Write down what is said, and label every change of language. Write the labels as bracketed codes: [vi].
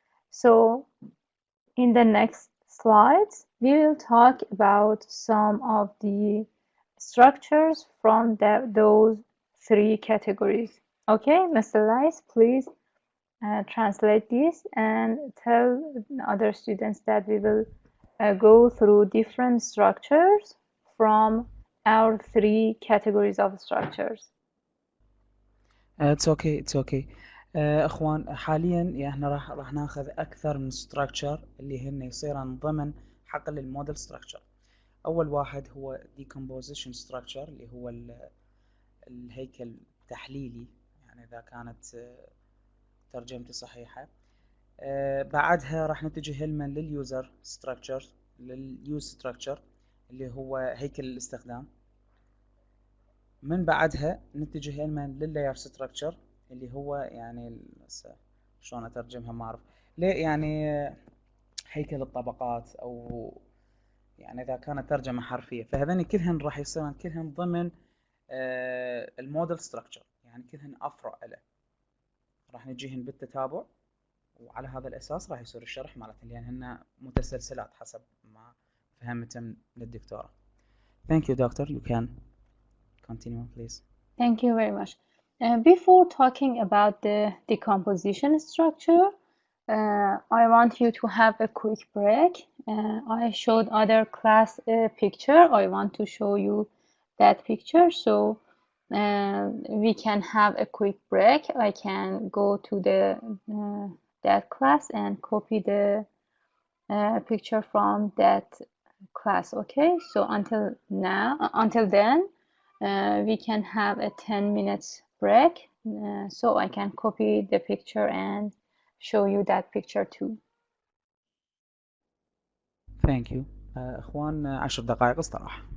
[en] So in the next slides, we will talk about some of the structures from those three categories. Okay, Mr. Lice, please translate this and tell other students that we will go through different structures from our three categories of structures. It's okay. [ar] اخوان حاليا احنا راح ناخذ اكثر من ستراكشر اللي هن يصيرن ضمن حقل الموديل ستراكشر. اول واحد هو decomposition structure اللي هو الهيكل التحليلي، يعني اذا كانت ترجمتي صحيحة. بعدها راح نتجه علما لليوزر ستراكشر، لليوز ستراكشر اللي هو هيكل الاستخدام. من بعدها نتجه علما لللاير ستراكشر اللي هو يعني شلون اترجمها ما اعرف ليه، يعني هيكل الطبقات، او يعني اذا كانت ترجمه حرفيه فهذين كلهن راح يصيرن كلهن ضمن الموديل ستراكشر، يعني كلهن افرع له، راح نجيهن بالتتابع، وعلى هذا الاساس راح يصير الشرح مالتهن لان هن متسلسلات حسب ما فهمت من الدكتوره. [en] Thank you doctor, you can continue please. Thank you very much. Before talking about the decomposition structure, I want you to have a quick break. I showed other class picture. I want to show you that picture, so we can have a quick break. I can go to the that class and copy the picture from that class. Okay, so until then, we can have a 10 minutes break, so I can copy the picture and show you that picture too. Thank you. [ar] اخوان 10 دقائق استراحة.